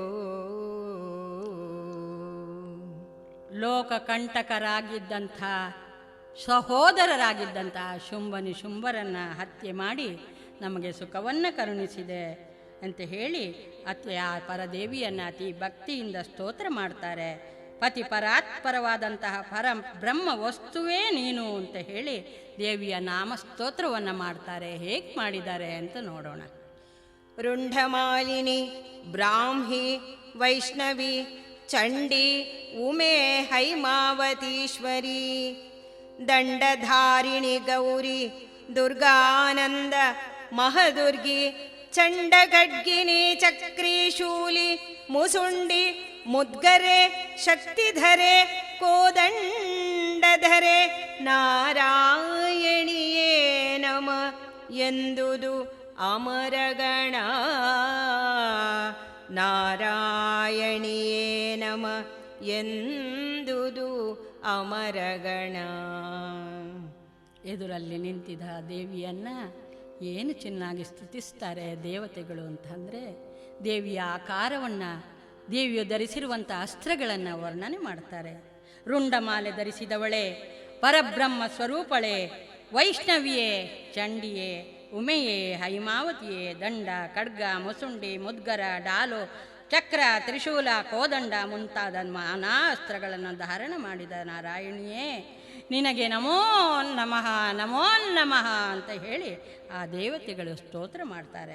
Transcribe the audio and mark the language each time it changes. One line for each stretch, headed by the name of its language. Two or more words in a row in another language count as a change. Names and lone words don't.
Kannada: ಲೋಕಕಂಟಕರಾಗಿದ್ದಂಥ ಸಹೋದರರಾಗಿದ್ದಂಥ ಶುಂಭರನ್ನು ಹತ್ಯೆ ಮಾಡಿ ನಮಗೆ ಸುಖವನ್ನು ಕರುಣಿಸಿದೆ ಅಂತ ಹೇಳಿ ಆ ಪರದೇವಿಯನ್ನು ಅತಿ ಭಕ್ತಿಯಿಂದ ಸ್ತೋತ್ರ ಮಾಡ್ತಾರೆ. ಪತಿ ಪರಾತ್ಪರವಾದಂತಹ ಬ್ರಹ್ಮ ವಸ್ತುವೇ ನೀನು ಅಂತ ಹೇಳಿ ದೇವಿಯ ನಾಮ ಸ್ತೋತ್ರವನ್ನು ಮಾಡ್ತಾರೆ. ಹೇಗೆ ಮಾಡಿದ್ದಾರೆ ಅಂತ ನೋಡೋಣ. ರುಂಢಮಾಲಿನಿ ಬ್ರಾಹ್ಮಿ ವೈಷ್ಣವಿ ಚಂಡಿ ಉಮೆ ಹೈಮಾವತೀಶ್ವರಿ ದಂಡಧಾರಿಣಿ ಗೌರಿ ದುರ್ಗಾನಂದ ಮಹದುರ್ಗಿ ಚಂಡಖಡ್ಗಿನಿ ಚಕ್ರೀಶೂಲಿ ಮುಸುಂಡಿ ಮುದ್ಗರೆ ಶಕ್ತಿಧರೆ ಕೋದಂಡಧರೆ ನಾರಾಯಣಿಯೇ ನಮ ಎಂದುದು ಅಮರಗಣ. ನಾರಾಯಣಿಯೇ ನಮ ಎಂದುದು ಅಮರಗಣ. ಎದುರಲ್ಲಿ ನಿಂತಿದ್ದ ದೇವಿಯನ್ನು ಏನು ಚೆನ್ನಾಗಿ ಸ್ತುತಿಸ್ತಾರೆ ದೇವತೆಗಳು ಅಂತಂದರೆ, ದೇವಿಯ ಆಕಾರವನ್ನು, ದೇವಿಯು ಧರಿಸಿರುವಂಥ ಅಸ್ತ್ರಗಳನ್ನು ವರ್ಣನೆ ಮಾಡ್ತಾರೆ. ರುಂಡಮಾಲೆ ಧರಿಸಿದವಳೆ, ಪರಬ್ರಹ್ಮ ಸ್ವರೂಪಳೆ, ವೈಷ್ಣವಿಯೇ, ಚಂಡಿಯೇ, ಉಮೆಯೇ, ಹೈಮಾವತಿಯೇ, ದಂಡ ಖಡ್ಗ ಮುಸುಂಡಿ ಮುದ್ಗರ ಡಾಲು ಚಕ್ರ ತ್ರಿಶೂಲ ಕೋದಂಡ ಮುಂತಾದ ನಾನಾ ಅಸ್ತ್ರಗಳನ್ನು ಧಾರಣ ಮಾಡಿದ ನಾರಾಯಣಿಯೇ ನಿನಗೆ ನಮೋ ನಮಃ ನಮೋ ನಮಃ ಅಂತ ಹೇಳಿ ಆ ದೇವತೆಗಳು ಸ್ತೋತ್ರ ಮಾಡ್ತಾರೆ.